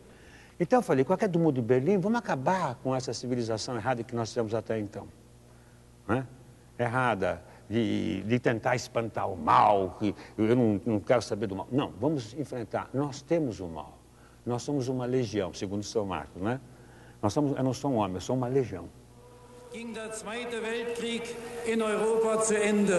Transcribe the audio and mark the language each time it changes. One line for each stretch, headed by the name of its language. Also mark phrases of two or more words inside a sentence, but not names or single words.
Portuguese: Então eu falei, com a queda do Muro de Berlim, vamos acabar com essa civilização errada que nós temos até então. Né? Errada de tentar espantar o mal, que eu não quero saber do mal. Não, vamos enfrentar. Nós temos o mal. Nós somos uma legião, segundo São Marcos, né? Eu não sou um homem, eu sou uma legião.
German: Ging der Zweite Weltkrieg in Europa zu Ende.